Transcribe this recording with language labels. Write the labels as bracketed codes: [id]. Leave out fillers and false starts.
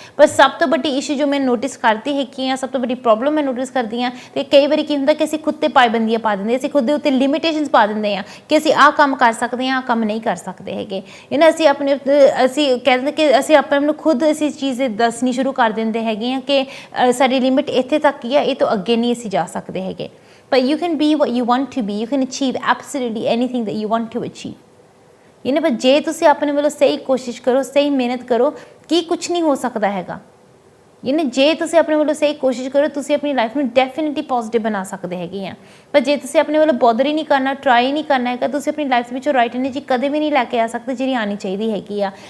[pa] ਪਰ ਸਭ ਤੋਂ ਵੱਡੀ ਇਸ਼ੂ ਜੋ ਮੈਂ ਨੋਟਿਸ ਕਰਦੀ ਹੈਗੀ ਆ, ਸਭ ਤੋਂ ਵੱਡੀ ਪ੍ਰੋਬਲਮ ਮੈਂ ਨੋਟਿਸ ਕਰਦੀ ਹਾਂ ਕਿ ਕਈ ਵਾਰੀ ਕੀ ਹੁੰਦਾ ਕਿ ਅਸੀਂ ਖੁਦ 'ਤੇ ਪਾਬੰਦੀਆਂ ਪਾ ਦਿੰਦੇ, ਅਸੀਂ ਖੁਦ ਦੇ ਉੱਤੇ ਲਿਮਿਟੇਸ਼ਨਸ ਪਾ ਦਿੰਦੇ ਹਾਂ ਕਿ ਅਸੀਂ ਆਹ ਕੰਮ ਕਰ ਸਕਦੇ ਹਾਂ, ਆਹ ਕੰਮ ਨਹੀਂ ਕਰ ਸਕਦੇ ਹੈਗੇ। ਅਸੀਂ ਕਹਿੰਦੇ ਕਿ ਅਸੀਂ ਆਪਣੇ ਨੂੰ ਖੁਦ ਅਸੀਂ ਚੀਜ਼ ਦੱਸਣੀ ਸ਼ੁਰੂ ਕਰ ਦਿੰਦੇ ਹੈਗੇ ਹਾਂ ਕਿ ਸਾਡੀ ਲਿਮਿਟ ਇੱਥੇ ਤੱਕ ਹੀ ਆ, ਇਹ ਤੋਂ ਅੱਗੇ ਨਹੀਂ ਅਸੀਂ ਜਾ ਸਕਦੇ ਹੈਗੇ। [en] But you can be what you want to be, you can achieve absolutely anything that you want to achieve। [pa] ਪਰ ਜੇ ਤੁਸੀਂ ਆਪਣੇ ਵੱਲੋਂ ਸਹੀ ਕੋਸ਼ਿਸ਼ ਕਰੋ, ਸਹੀ ਮਿਹਨਤ ਕਰੋ, ਕੀ ਕੁਛ ਨਹੀਂ ਹੋ ਸਕਦਾ ਹੈਗਾ। ਜੇ ਤੁਸੀਂ ਆਪਣੇ ਵੱਲੋਂ ਸਹੀ ਕੋਸ਼ਿਸ਼ ਕਰੋ, ਤੁਸੀਂ ਆਪਣੀ ਲਾਈਫ ਨੂੰ ਡੈਫੀਨਿਟਲੀ ਪੋਜ਼ੀਟਿਵ ਬਣਾ ਸਕਦੇ ਹੈਗੇ ਆ। ਪਰ ਜੇ ਤੁਸੀਂ ਆਪਣੇ ਵੱਲੋਂ ਬੋਦਰ ਹੀ ਨਹੀਂ ਕਰਨਾ, ਟਰਾਈ ਨਹੀਂ ਕਰਨਾ ਹੈਗਾ, ਤੁਸੀਂ ਆਪਣੀ ਲਾਈਫ ਵਿੱਚੋਂ ਰਾਈਟ ਐਨਰਜੀ ਕਦੇ ਵੀ ਨਹੀਂ ਲੈ ਕੇ ਆ ਸਕਦੇ ਜਿਹੜੀ ਆਉਣੀ ਚਾਹੀਦੀ ਹੈਗੀ ਆ।